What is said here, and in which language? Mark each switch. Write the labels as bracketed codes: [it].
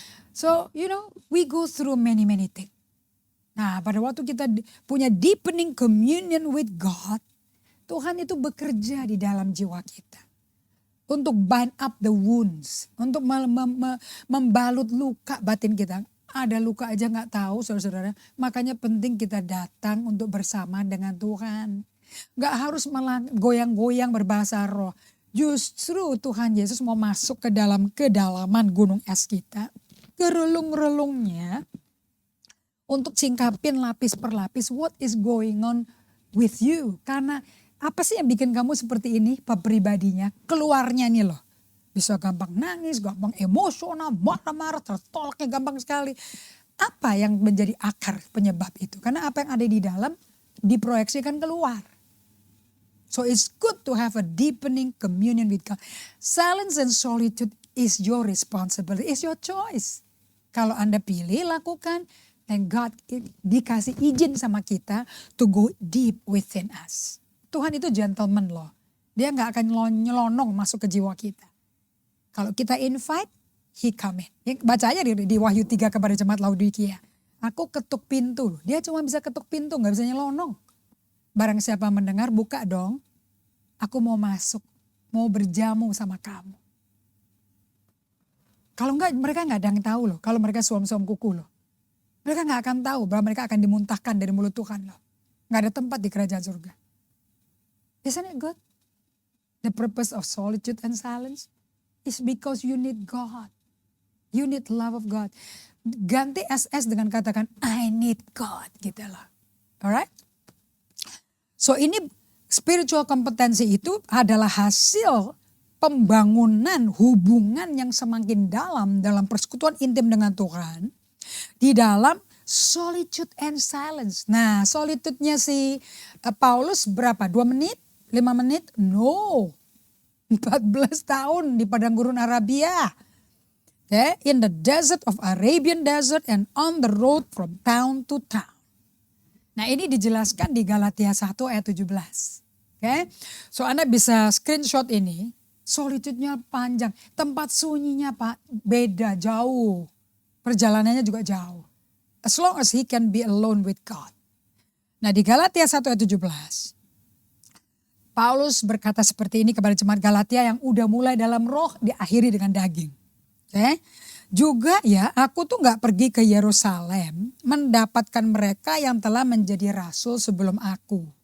[en] So you know, we go through many things. [id] Nah pada waktu kita punya [en] deepening communion with God, [id] Tuhan itu bekerja di dalam jiwa kita. Untuk [en] bind up the wounds. [id] Untuk membalut luka batin kita. Ada luka aja gak tahu saudara-saudara. Makanya penting kita datang untuk bersama dengan Tuhan. Gak harus goyang-goyang berbahasa roh. Justru Tuhan Yesus mau masuk ke dalam kedalaman gunung es kita. Ke relung-relungnya. Untuk singkapin lapis per lapis. [en] What is going on with you. [id] Karena apa sih yang bikin kamu seperti ini pribadinya? Keluarnya nih loh. Bisa gampang nangis, gampang emosional, marah-marah, tertolaknya gampang sekali. Apa yang menjadi akar penyebab itu? Karena apa yang ada di dalam diproyeksikan keluar. [en] So it's good to have a deepening communion with God. Silence and solitude is your responsibility, is your choice. [id] Kalau Anda pilih lakukan, [en] then God [id] dikasih izin sama kita [en] to go deep within us. [id] Tuhan itu gentleman loh. Dia gak akan nyelonong masuk ke jiwa kita. Kalau kita [en] invite, he come in. [id] Baca aja di Wahyu 3 kepada jemaat Laodikia. Aku ketuk pintu. Dia cuma bisa ketuk pintu, gak bisa nyelonong. Barang siapa mendengar, buka dong. Aku mau masuk, mau berjamu sama kamu. Kalau enggak, mereka gak ada yang tahu loh. Kalau mereka suam-suam kuku loh. Mereka gak akan tahu bahwa mereka akan dimuntahkan dari mulut Tuhan loh. Gak ada tempat di kerajaan surga. [en] Isn't it good? The purpose of solitude and silence is because you need God. You need love of God. [id] Ganti SS dengan katakan [en] I need God [id] gitu loh. [en] Alright? [id] So ini spiritual kompetensi itu adalah hasil pembangunan hubungan yang semakin dalam persekutuan intim dengan Tuhan. Di dalam [en] solitude and silence. [id] Nah solitude-nya si Paulus berapa? 2 menit? 5 menit? No. 14 tahun di padang gurun Arabia. Okay? [en] In the desert of Arabian desert and on the road from town to town. [id] Nah ini dijelaskan di Galatia 1 ayat 17. Okay? So Anda bisa screenshot ini. Solitude-nya panjang. Tempat sunyinya Pak beda jauh. Perjalanannya juga jauh. [en] As long as he can be alone with God. [id] Nah di Galatia 1 ayat 17. Paulus berkata seperti ini kepada jemaat Galatia yang udah mulai dalam roh diakhiri dengan daging. Okay? Juga ya aku tuh gak pergi ke Yerusalem mendapatkan mereka yang telah menjadi rasul sebelum aku.